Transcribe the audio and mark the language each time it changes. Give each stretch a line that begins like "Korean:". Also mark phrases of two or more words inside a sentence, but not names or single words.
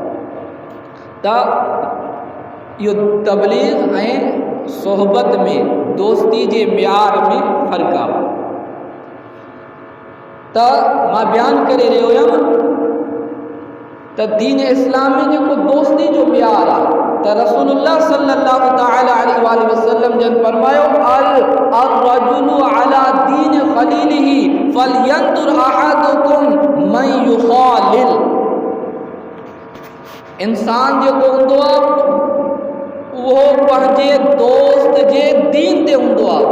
Sindhi: त इहो तबलीग ऐं सोहबत में, दोस्ती जे मियार में फ़र्क़ु आहे। त मां बयानु करे रहियो हुयमि त दीन इस्लाम में जेको दोस्ती जो मियार आहे, त रसूलुल्लाह
Arabic: صلى الله تعالى عليه وسلم
Sindhi: जन फरमायो,
Arabic: الرجل على دين خليله فلينظر أحدكم من يخالل.
Sindhi: इंसान जेको हूंदो आहे उहो पंहिंजे दोस्त जे दीन ते हूंदो आहे।